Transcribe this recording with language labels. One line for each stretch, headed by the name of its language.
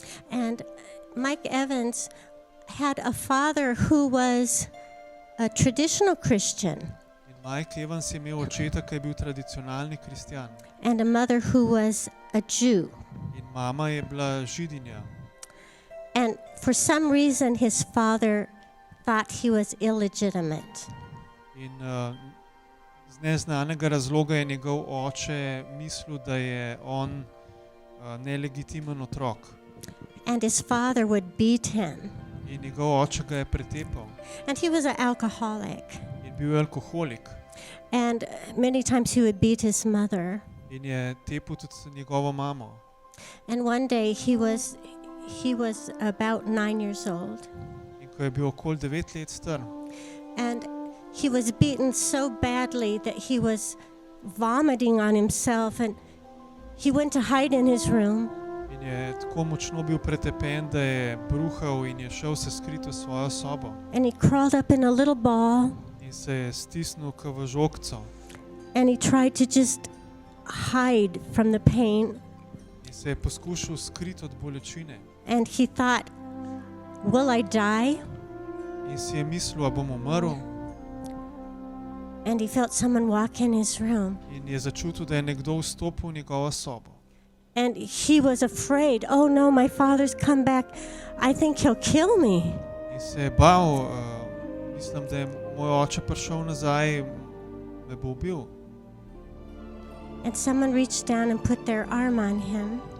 English: And Mike Evans had a father who was a traditional Christian
Slovenian: in Mike Evans je imel očeta, ki je bil tradicionalni kristjan,
English: and a mother who was a Jew.
Slovenian: in mama je bila židinja.
English: And for some reason, his father thought he was illegitimate.
Slovenian: In z neznanega razloga je njegov oče mislil, da je on nelegitimen otrok.
English: And his father would beat him.
Slovenian: In njegov oče ga je pretepal
English: And he was an alcoholic.
Slovenian: in bil je alkoholik.
English: And many times he would beat his mother.
Slovenian: In je tepel tudi njegovo mamo.
English: And one day he was about 9 years old.
Slovenian: In ko je bil okoli 9 let star,
English: And he was beaten so badly that he was vomiting on himself, and he went to hide in his room.
Slovenian: in je tako močno bil pretepen, da je bruhal in je šel se skriti v svojo sobo.
English: And he crawled up in a little ball,
Slovenian: In se je stisnil k v žogco
English: and he tried to just hide from the pain.
Slovenian: in se je poskušal skriti od bolečine.
English: And he thought, will I die?
Slovenian: In si je mislil, a bom umrl,
English: And he felt someone walk in his room.
Slovenian: in je začutil, da je nekdo vstopil v njegovo sobo.
English: And he was afraid, oh no, my father's come back. I think he'll kill me.
Slovenian: In se je bal, mislim, da je moj oče prišel nazaj, me bo ubil.
English: And someone reached down and put their arm on him.